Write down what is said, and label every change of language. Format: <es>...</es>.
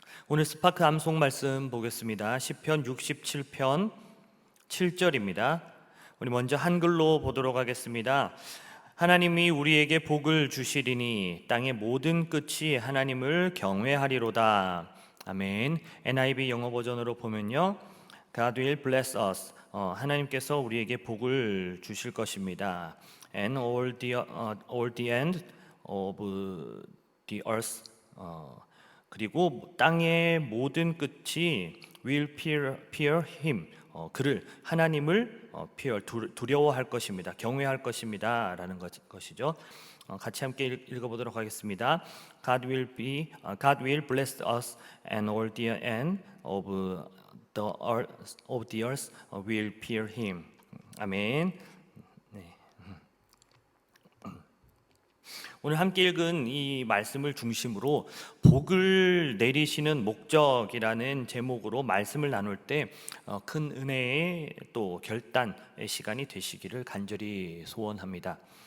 <ko>오늘 스파크 암송 말씀 보겠습니다. 시편 67편 7절입니다. 우리 먼저 한글로 보도록 하겠습니다. 하나님이 우리에게 복을 주시리니 땅의 모든 끝이 하나님을 경외하리로다. 아멘.</ko> <en>NIV</en> <ko>영어 버전으로 보면요,</ko> <en>God will bless us.</en> <ko>하나님께서 우리에게 복을 주실 것입니다.</ko> <en>And all the end of the earth.</en> <ko>그리고 땅의 모든 끝이</ko> <en>will fear him.</en> <ko>그를, 하나님을 두려워할 것입니다. 경외할 것입니다 라는 것이죠. 같이 함께 읽어보도록 하겠습니다.</ko> <en>God will bless us and all the end of the earth will fear him.</en> <ko>아멘. 네. 오늘 함께 읽은 이 말씀을 중심으로 복을 내리시는 목적이라는 제목으로 말씀을 나눌 때 큰 은혜의 또 결단의 시간이 되시기를 간절히 소원합니다.</ko>